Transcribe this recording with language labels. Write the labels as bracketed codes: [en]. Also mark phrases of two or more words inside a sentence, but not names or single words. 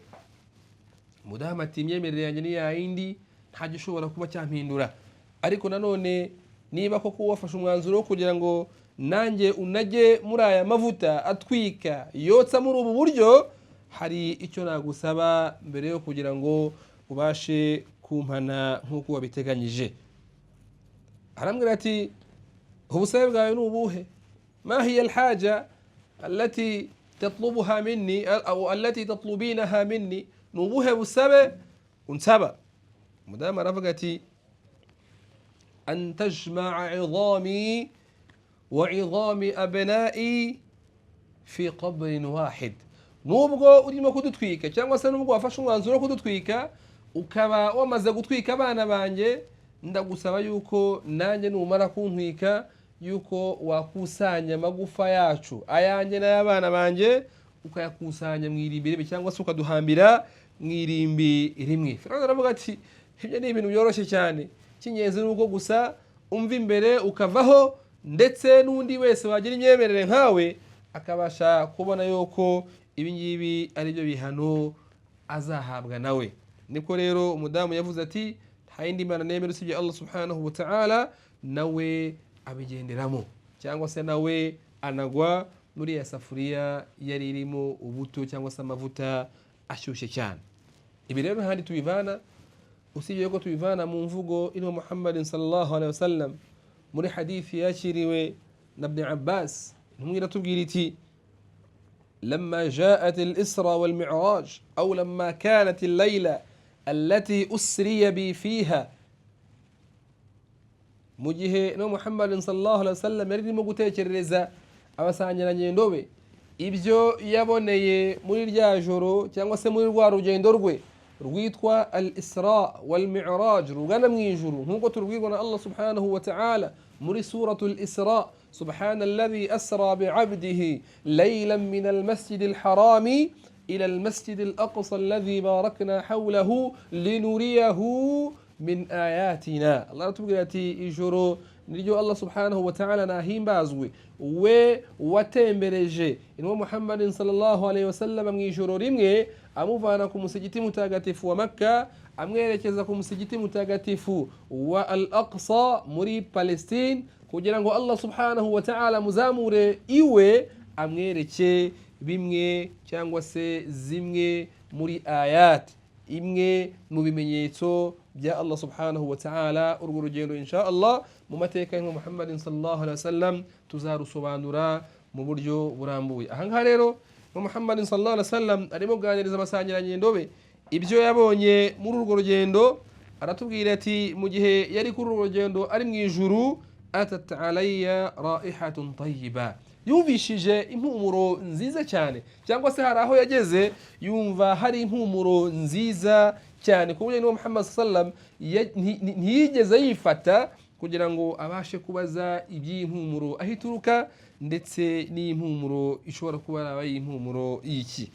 [rw] Mudamu ati imyemerere yanjye ni yayindi, nta gishobora kuba cyampindura, ariko nanone niba koko wafashe umwanzuro kugira ngo nanjye unajye muri aya mavuta atwika yotsa muri ubu buryo, hari icyo nagusaba mbere yo kugira ngo ubashe kumpana nk'uko wabiteganyije. Arambwira ati ubusabe bwawe ni ubuhe? [ar] ما هي الحاجة التي تطلبها مني أو التي تطلبينها مني؟ نوبوها بالسبب ونسبة. مدام رفقتي أن تجمع عظامي وعظام أبنائي في قبر واحد. [rw] نوبغو urimo kudutwika cyangwa se nubwo wafashe umwanzuro kudutwika ukaba wamaze gutwika abana banjye, ndagusaba yuko nanjye numara kuntwika yuko wakusanya amagufa yacu ayanjye n'ay'abana banjye ukayakusanya mu irimbi rimwe, cyangwa se ukaduhambira mu irimbi rimwe. Firauni aravuga ati ibyo ni ibintu byoroshye cyane, cy'ingenzi nuko gusa umva imbere ukavaho, ndetse n'undi wese wagira imyemerere nkawe akabasha kubona yuko ibi ngibi ari byo bihano azahabwa nawe. Niko rero umudamu yavuze ati nta yindi mana nemera usibye [ar] الله سبحانه وتعالى, [rw] nawe abigenderamo, cyangwa se nawe anagwa muri ya safuriya yari irimo ubuto cyangwa se amavuta ashyushye cyane. Ibi rero handi tubivana usibye ko tubivana mu mvugo ino [ar] محمدٍ صلى الله عليه وسلم [rw] muri hadithi yakiriwe na Ibn Abbas. Intumwa iratubwira iti [ar] لما جاءت الإسراء والمعراج أو لما كانت الليلة التي أسري بي فيها، [rw] mu gihe no [ar] محمدٍ صلى الله عليه وسلم [rw] yarimo gutekereza abasangiranye ndobe ibyo yaboneye muri rya joro cyangwa se muri rwa rugendo rwe rwitwa [ar] الإسراء والمعراج, [rw] rugana mu ijuru nkuko turubwirwa na [ar] الله سبحانه وتعالى [rw] muri [ar] سورة الإسراء. سبحان الذي أسرى بعبده ليلا من المسجد الحرام إلى المسجد الأقصى الذي باركنا حوله لنريه من آياتنا. الله تبقى [rw] ijoro niryo [ar] الله سبحانه وتعالى [rw] nahimbazwe we watembereje inwa [ar] محمدٍ صلى الله عليه وسلم [rw] mu ijoro rimwe amuvana ku musigiti mutagatifu wa Makka amwerekeza ku musigiti mutagatifu wa Al-Aqsa muri Palestine, kugira ngo [ar] الله سبحانه وتعالى [rw] muzamure iwe amwereke bimwe cyangwa se zimwe muri ayat, imwe mu bimenyetso bya [ar] الله سبحانه وتعالى. [rw] Urwo rugendo [ar] إن شاء الله [rw] mu mateka ya [ar] محمدٍ صلى الله عليه وسلم [rw] tuzarusobanura mu buryo burambuye. Aha rero [ar] محمدٍ صلى الله عليه وسلم [rw] arimo kuganiriza abasangiranye ndobe ibyo yabonye muri urwo rugendo. Aratubwira ati mu gihe yari kuri urwo rugendo ari mu ijuru, [ar] أتت عليّ رائحة طيبة, [rw] yumvishije impumuro nziza cyane, cyangwa se hari aho yageze yumva hari impumuro nziza cyane ku buryo Muhammad sallam ntiyigeze yifata kugira ngo abashe kubaza iby'impumuro aho ituruka, ndetse n'impumuro ishobora kuba ari impumuro y'iki.